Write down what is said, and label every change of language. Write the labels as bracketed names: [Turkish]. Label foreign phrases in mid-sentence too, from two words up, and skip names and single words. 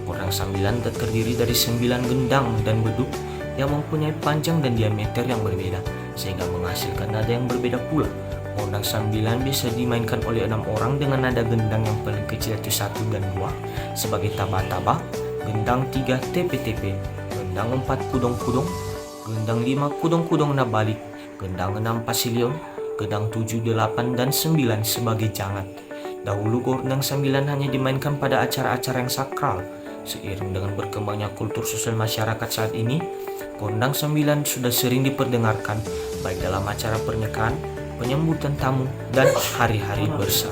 [Indonesian] Gordang Sambilan terdiri dari 9 gendang dan beduk yang mempunyai panjang dan diameter yang berbeda, sehingga menghasilkan nada yang berbeda pula. Gondang Sambilan bisa dimainkan oleh 6 orang dengan nada gendang yang paling kecil yaitu 1 dan 2 sebagai taba-taba, gendang 3 tepe-tepe, gendang 4 kudong-kudong, gendang 5 kudong-kudong nabalik, gendang 6 pasilion, gendang 7, 8, dan 9 sebagai jangat. Dahulu gondang sambilan hanya dimainkan pada acara-acara yang sakral. Seiring dengan berkembangnya kultur sosial masyarakat saat ini, gondang sambilan sudah sering diperdengarkan baik dalam acara pernikahan, penyambutan tamu, dan hari-hari besar.